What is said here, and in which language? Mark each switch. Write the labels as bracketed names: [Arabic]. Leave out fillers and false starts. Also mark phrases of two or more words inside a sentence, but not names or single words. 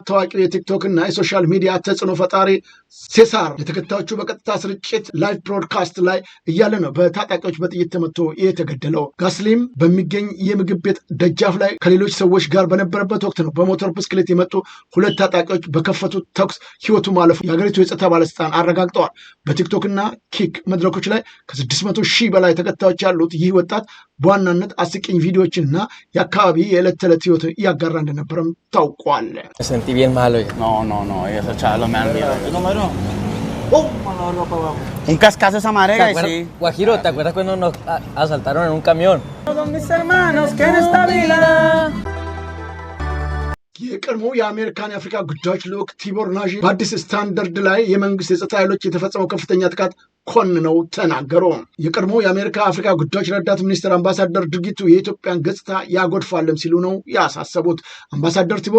[Amharic] ታዋቂው የቲክቶክ እና የሶሻል ሚዲያ ተጽዕኖ ፈጣሪ ሴሳር ለተከታዮቹ በቀጥታ ስርጭት [English] live broadcast [Amharic] ላይ እያለ ነው በታጣቂዎች በጥይት ተመቶ የተገደለው። ጋስሊም በሚገኝ የምግብ ቤት ደጃፍ ላይ ከሌሎች ሰዎች ጋር በነበረበት ወቅት ነው በሞተር ብስክሌት የመጡ 2 ታጣቂዎች በከፈቱት ተኩስ ህይወቱ ማለፉ የሀገሪቱ የጸጥታ ባለስልጣን አረጋግጠዋል። በቲክቶክ እና ኪክ መድረኮች ላይ ከ600,000 በላይ ተከታዮች ያሉት ይህ ወጣት በዋናነት አስቂኝ ቪዲዮዎችንና የአካባቢ የዕለት ተዕለት ህይወት እያጋራ እንደነበረም ታውቋል። [Spanish] Un cascazo esa madre, sí. Guajiro, ¿te acuerdas cuando nos asaltaron en un camión? Mis hermanos que en esta vida. [Amharic] የቀድሞ የአሜሪካን የአፍሪካ ጉዳዮች ልዑክ ቲቦር ናዥ በአዲስ ስታንዳርድ ላይ የመንግስት የጸጥታ ኃይሎች የተፈጸመው ከፍተኛ ጥቃት ኮንነው ተናገሩ። የቀድሞ የአሜሪካ አፍሪካ ጉዳዮች ረዳት ሚኒስትር አምባሳደር ድርጊቱ የኢትዮጵያን ገጽታ ያጎድፋልም ሲሉ ነው ያሳሰቡት። አምባሳደር ቲቦር